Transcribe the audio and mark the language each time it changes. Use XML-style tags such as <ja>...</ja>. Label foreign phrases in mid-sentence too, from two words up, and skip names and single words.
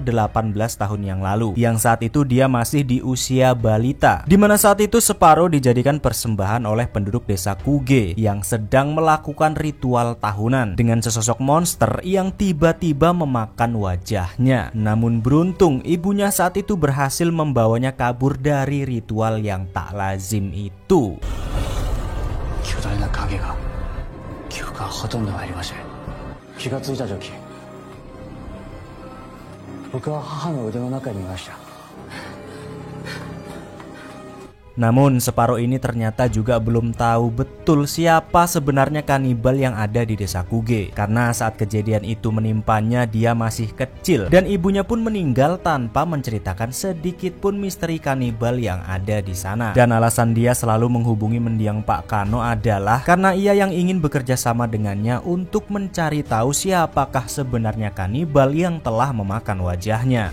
<id>18 tahun yang lalu, yang saat itu dia masih di usia balita, dimana saat itu separuh dijadikan persembahan oleh penduduk desa Kuge yang sedang melakukan ritual tahunan dengan sesosok monster yang tiba-tiba memakan wajahnya. Namun beruntung ibunya saat itu berhasil membawanya kabur dari ritual yang tak lazim itu.</id> <ja>記憶がほとんど入りません。気がついた時、僕は母の腕の中にいました。</ja> <id>Namun Separo ini ternyata juga belum tahu betul siapa sebenarnya kanibal yang ada di desa Kuge. Karena saat kejadian itu menimpanya dia masih kecil dan ibunya pun meninggal tanpa menceritakan sedikit pun misteri kanibal yang ada di sana. Dan alasan dia selalu menghubungi mendiang Pak Kano adalah karena ia yang ingin bekerja sama dengannya untuk mencari tahu siapakah sebenarnya kanibal yang telah memakan wajahnya.</id>